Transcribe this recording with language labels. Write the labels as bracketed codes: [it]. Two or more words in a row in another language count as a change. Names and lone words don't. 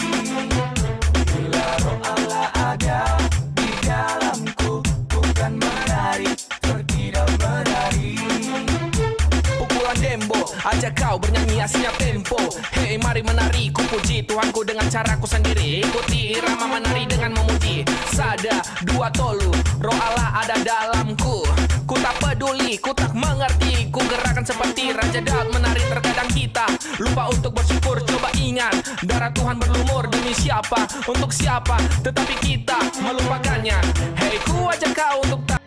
[id] Bila roh Allah ada di dalamku, bukan menari, berkidau menari. Pukulan dembo, ajak kau bernyanyi aslinya tempo. Hei mari menari, ku puji Tuhanku dengan caraku sendiri. Ikuti irama menari dengan memuji. [bbc] Sada, dua tolu, [id] roh Allah ada dalamku. Ku tak peduli, ku tak mengerti, ku gerakan seperti Raja Daud menari. Terkadang kita lupa untuk bersyukur. Coba ingat, darah Tuhan berlumur demi siapa, untuk siapa, tetapi kita melupakannya. Hei ku ajak kau untuk